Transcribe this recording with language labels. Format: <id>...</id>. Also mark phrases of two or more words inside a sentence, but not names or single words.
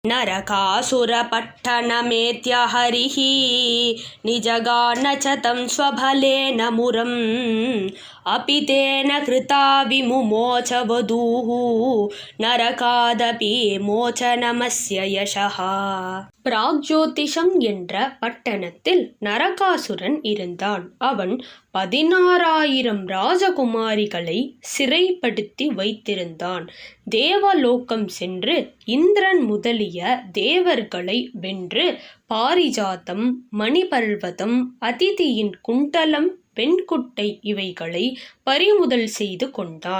<sa>नरकासुरपट्टनमेत्य हरिः निजगान च तं स्वबलेन मुरम् अपि तेन कृता विमुमोच वधूः नरकादपि मोचनमस्य यशः.</sa> <ta>பிராக்ஜோதிஷம் என்ற பட்டணத்தில் நரகாசுரன் இருந்தான். அவன் 16,000 ராஜகுமாரிகளை சிறைப்படுத்தி வைத்திருந்தான். தேவலோகம் சென்று இந்திரன் முதலிய தேவர்களை வென்று பாரிஜாதம், மணிபர்வதம், அதிதியின் குண்டலம், பெண்குட்டை இவைகளை பறிமுதல் செய்து கொண்டான்.</ta>